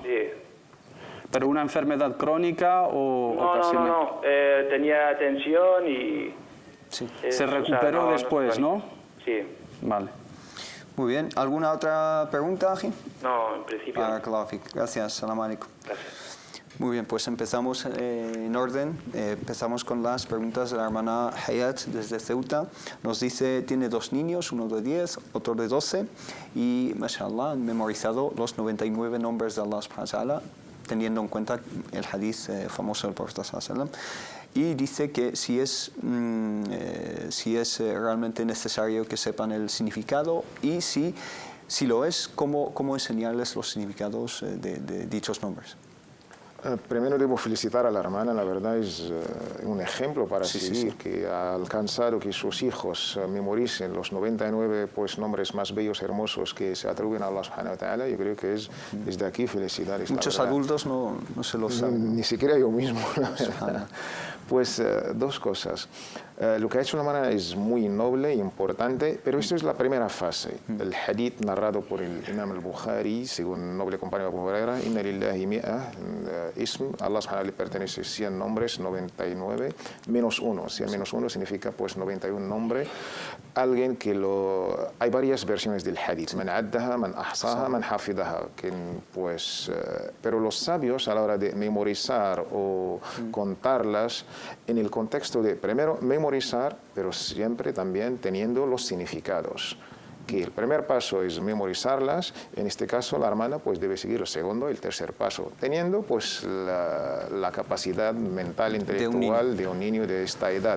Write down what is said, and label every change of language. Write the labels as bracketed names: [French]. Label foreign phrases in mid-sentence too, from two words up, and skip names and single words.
[Spanish] Sí. ¿Pero una enfermedad crónica o ocasional? No. Tenía tensión y... Sí. Se recuperó después, ¿no? Sí. Vale. Muy bien. ¿Alguna otra pregunta, Aji? No, en principio. Gracias. [Arabic] سلام عليكم. [Spanish] Gracias. Muy bien, pues empezamos en orden. Empezamos con las preguntas de la hermana Hayat desde Ceuta. Nos dice, tiene 2 niños, uno de 10, otro de 12, y, mashallah, han memorizado los 99 nombres de [Arabic] الله سبحانه وتعالى, [Spanish] teniendo en cuenta el hadith famoso del Profeta [Arabic] صلى الله عليه وسلم. [Spanish] Y dice que si es realmente necesario que sepan el significado, y si lo es, cómo enseñarles los significados de dichos nombres. Primero debo felicitar a la hermana, la verdad es un ejemplo para seguir, que ha alcanzado que sus hijos memoricen los 99 nombres más bellos, hermosos que se atribuyen a [Arabic] الله سبحانه وتعالى. [Spanish] Yo creo que es desde aquí felicidades. Muchos adultos no se lo saben. Ni siquiera yo mismo. Pues 2 cosas. Lo que ha hecho la hermana es muy noble e importante, pero esto es la primera fase. El hadith narrado por el Imam al-Bukhari, según noble compañero Abu Huraira, [Arabic] إن لله مائة اسم, الله سبحانه [Spanish] le pertenece 100 nombres, 99 menos 1. 100 menos 1 significa 91 nombres. Alguien que hay varias versiones del hadith. [Arabic] من عدها، من أحصاها، من حفظها. [Spanish] Pero los sabios, a la hora de memorizar o contarlas, en el contexto de, primero, memorizar, pero siempre también teniendo los significados. Que el primer paso es memorizarlas, en este caso la hermana debe seguir el segundo y el tercer paso, teniendo la capacidad mental, intelectual de un niño de esta edad.